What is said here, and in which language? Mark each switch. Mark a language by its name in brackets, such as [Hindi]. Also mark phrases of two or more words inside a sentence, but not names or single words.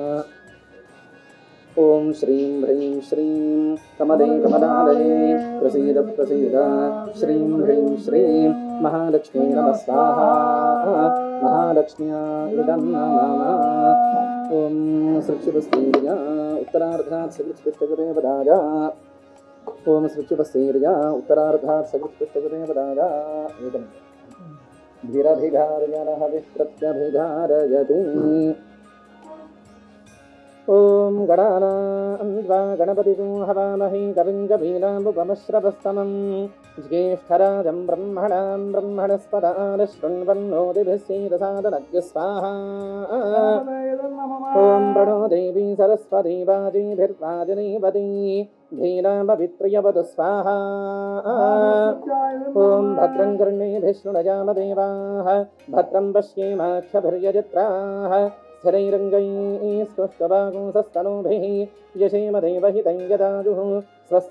[Sanskrit] ఓం శ్రీం హ్రీం శ్రీం కమలే కమలాలయే ప్రసీద ప్రసీద శ్రీం హ్రీం శ్రీం మహాలక్ష్మీ నమః స్వాహా మహాలక్ష్మ్యా ఇదం నమః ఓం సృక్షుపస్తీర్య ఉత్తరార్ధాత్ సకృత్పుష్టకృతే పదాయ ఓం సృక్షుపస్తీర్య ఉత్తరార్ధాత్ సకృత్పుష్టకృతే పదాయ ఏకం ధీరభిఘారయనః విప్రత్యభిఘారయతి ఓం గణానాన్వా గణపతిం హవామహే కవిం కవీనాముపమశ్రవస్తమం జ్యేష్ఠరాజం బ్రహ్మణాం బ్రహ్మణస్పదాన శృణ్వన్నోతిభిः सीदसादनज्ञ स्वाहा ఓం ప్రణో దేవీ సరస్వతీ వాజీభిర్వాజినీవతి धीनामभित्र्यवतु स्वाहा ओं भद्रं कर्णेभिः शृणुयाम देवाः भद्रं पश्येमाक्षभिर्यजत्राः स्थिरैरङ्गैः स्तुष्टवागुंसस्तनूभिः यशेम देवहितं यदाजुः स्वस्ति